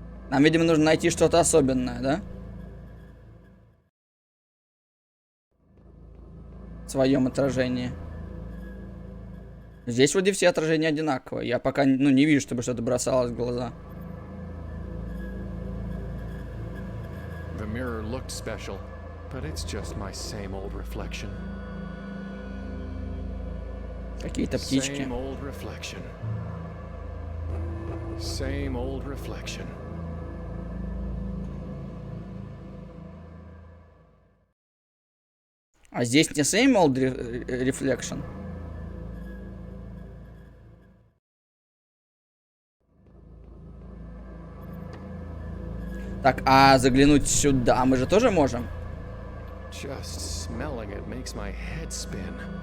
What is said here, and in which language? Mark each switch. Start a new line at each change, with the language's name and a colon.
Russian: Нам, видимо, нужно найти что-то особенное, да? В своем отражении. Здесь вроде все отражения одинаковые. Я пока, ну, не вижу, чтобы что-то бросалось в глаза.
English: The mirror looked special, but it's just my same old reflection.
Russian: Какие-то птички.
English: Same old reflection. Same old reflection.
Russian: А здесь не
English: same old reflection.
Russian: Так, а заглянуть сюда мы же тоже можем?
English: Just smelling it makes my head spin.